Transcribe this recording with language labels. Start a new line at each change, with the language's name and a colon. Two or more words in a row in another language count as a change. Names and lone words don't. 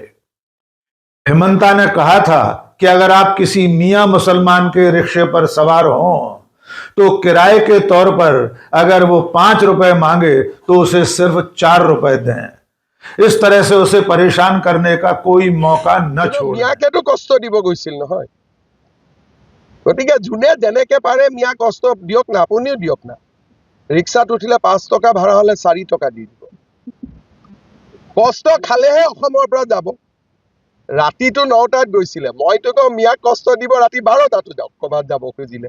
Hindi: हिमंता ने कहा था कि अगर आप किसी मियां मुसलमान के रिक्शे पर सवार हों तो किराए के तौर पर अगर वो 5 रुपए मांगे तो उसे सिर्फ 4 रुपए दें। इस तरह से उसे परेशान करने का कोई मौका न छोड़ें।
Assamese: মিয়াকে তো কষ্ট দিব গৈছিল নহয়, গতিকে যোনে যেনেকে পাৰে মিয়া কষ্ট দিয়ক না, আপুনিও দিয়ক না। ৰিক্সাত উঠিলে 5 টকা ভাড়া হলে 4 টকা দি দিব। কষ্ট খালেহে অসমৰ পৰা যাব। ৰাতিটো 9টাত গৈছিলে, মইতো কওঁ মিয়াক কষ্ট দিব ৰাতি 12টাতো যাওক ক'ৰবাত যাব খুজিলে।